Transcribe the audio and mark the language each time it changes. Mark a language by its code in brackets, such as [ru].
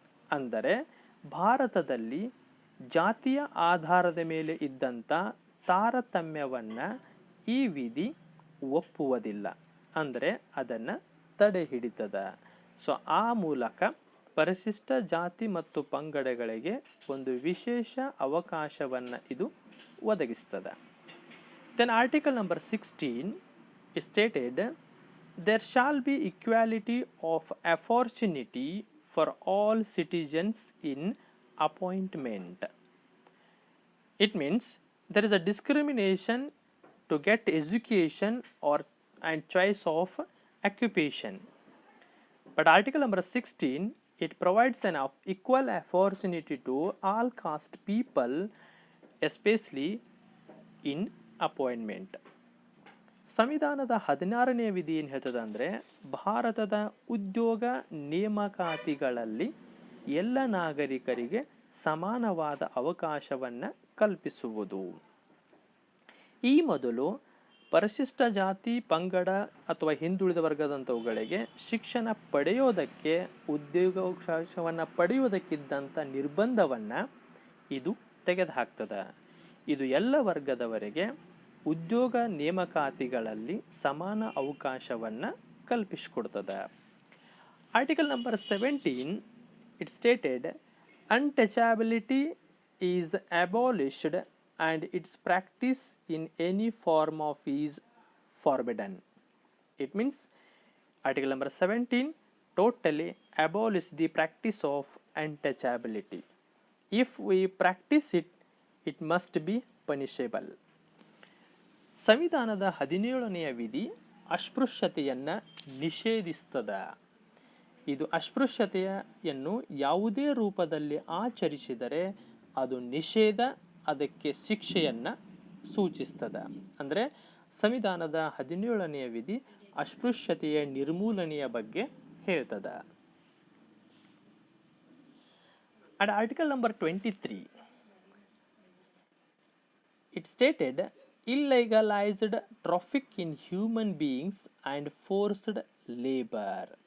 [kn] ಅಂದರೆ ಭಾರತದಲ್ಲಿ ಜಾತಿಯ ಆಧಾರದ ಮೇಲೆ ಇದ್ದಂಥ ತಾರತಮ್ಯವನ್ನು ಈ ವಿಧಿ ಒಪ್ಪುವುದಿಲ್ಲ, ಅಂದರೆ ಅದನ್ನು ತಡೆ ಹಿಡಿತದ. ಸೊ ಆ ಮೂಲಕ ಪರಿಶಿಷ್ಟ ಜಾತಿ ಮತ್ತು ಪಂಗಡಗಳಿಗೆ ಒಂದು ವಿಶೇಷ ಅವಕಾಶವನ್ನು ಇದು ಒದಗಿಸ್ತದೆ. [en] Then article number 16 stated, there shall be equality of opportunity for all citizens in appointment. It means there is a discrimination to get education and choice of occupation. But article number 16, it provides an equal opportunity to all caste people, especially in appointment. [kn] ಸಂವಿಧಾನದ 16ನೇ ವಿಧಿ ಏನು ಹೇಳ್ತದೆ ಅಂದರೆ, ಭಾರತದ ಉದ್ಯೋಗ ನೇಮಕಾತಿಗಳಲ್ಲಿ ಎಲ್ಲ ನಾಗರಿಕರಿಗೆ ಸಮಾನವಾದ ಅವಕಾಶವನ್ನು ಕಲ್ಪಿಸುವುದು. ಈ ಮೊದಲು ಪರಿಶಿಷ್ಟ ಜಾತಿ, ಪಂಗಡ ಅಥವಾ ಹಿಂದುಳಿದ ವರ್ಗದಂಥವುಗಳಿಗೆ ಶಿಕ್ಷಣ ಪಡೆಯೋದಕ್ಕೆ, ಉದ್ಯೋಗಾವಕಾಶವನ್ನು ಪಡೆಯುವುದಕ್ಕಿದ್ದಂಥ ನಿರ್ಬಂಧವನ್ನು ಇದು ತೆಗೆದುಹಾಕ್ತದೆ. ಇದು ಎಲ್ಲ ವರ್ಗದವರಿಗೆ ಉದ್ಯೋಗ ನೇಮಕಾತಿಗಳಲ್ಲಿ ಸಮಾನ ಅವಕಾಶವನ್ನು ಕಲ್ಪಿಸಿಕೊಡ್ತದೆ. [en] Article number 17, it stated, untouchability is abolished and its practice in any form of is forbidden. It means article number 17 totally abolish the practice of untouchability. If we practice it, it must be punishable. [kn] ಸಂವಿಧಾನದ 17ನೆಯ ವಿಧಿ ಅಸ್ಪೃಶ್ಯತೆಯನ್ನು ನಿಷೇಧಿಸ್ತದೆ. ಇದು ಅಸ್ಪೃಶ್ಯತೆಯನ್ನು ಯಾವುದೇ ರೂಪದಲ್ಲಿ ಆಚರಿಸಿದರೆ ಅದು ನಿಷೇಧ, ಅದಕ್ಕೆ ಶಿಕ್ಷೆಯನ್ನು ಸೂಚಿಸ್ತದೆ. ಅಂದರೆ ಸಂವಿಧಾನದ 17ನೆಯ ವಿಧಿ ಅಸ್ಪೃಶ್ಯತೆಯ ನಿರ್ಮೂಲನೆಯ ಬಗ್ಗೆ ಹೇಳ್ತದೆ. [en] And article number 23, it stated illegalized traffic in human beings and forced labor.